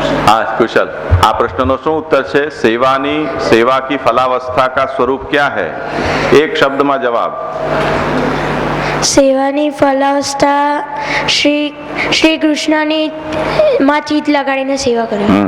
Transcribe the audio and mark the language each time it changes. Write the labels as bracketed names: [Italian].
[Gujarati] હા कुशल, આ પ્રશ્નનો શું ઉત્તર છે? [Hindi] સેવા की फलावस्था का स्वरूप क्या है? [Gujarati] એક શબ્દમાં જવાબ. સેવાની ફલાવસ્થા શ્રી કૃષ્ણની માં ચિત્ત લગાડીને સેવા કરે.